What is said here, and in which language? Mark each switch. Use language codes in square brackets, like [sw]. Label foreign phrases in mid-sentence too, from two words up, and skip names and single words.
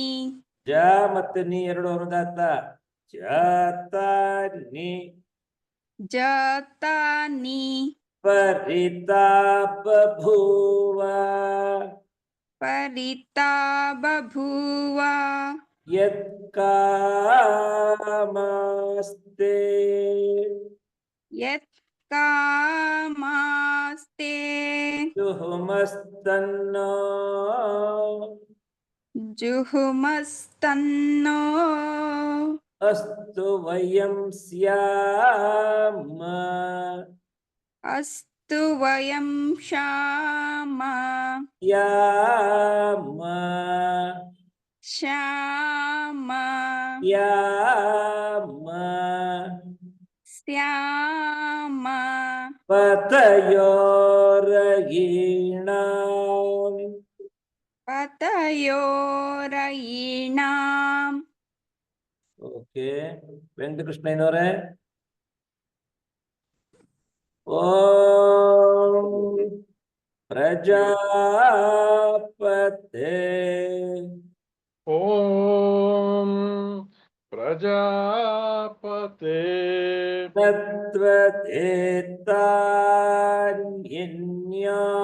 [kn] ಜ ಮತ್ತೆ ನೀ ಎರಡು ಅನುದಾತ್ತ. ಜಾತಾನಿ [sa] ಜಾತಾನಿ. ಪರಿತಾಪ ಭೂವ ಪರಿತಾ ಬಭೂವ ಯತ್ಕಾಮಸ್ತೆ ಯತ್ ಕಾಮಾಸ್ತೆ ಜುಹುಮಸ್ತನ್ನೋ ಜುಹುಮಸ್ತನ್ನೋ ಅಸ್ತು ವಯಂ ಸ್ಯಾಮ ಅಸ್ತು ವಯಂ ಶ್ಯಾಮ ಯಾಮ ಶ್ಯಾಮ ಯಾಮ ಶ್ಯಾಮ ಪತಯೋರಯೀಣಾಂ ಪತಯೋರಯೀಣಾಂ. [kn] ಓಕೆ, ವೆಂಕಟಕೃಷ್ಣಯ್ಯನವರೇ. [sa] ಓಂ ಪ್ರಜಾಪತೆ. ಓಂ प्रजापते नत्वदेतान्यन्यो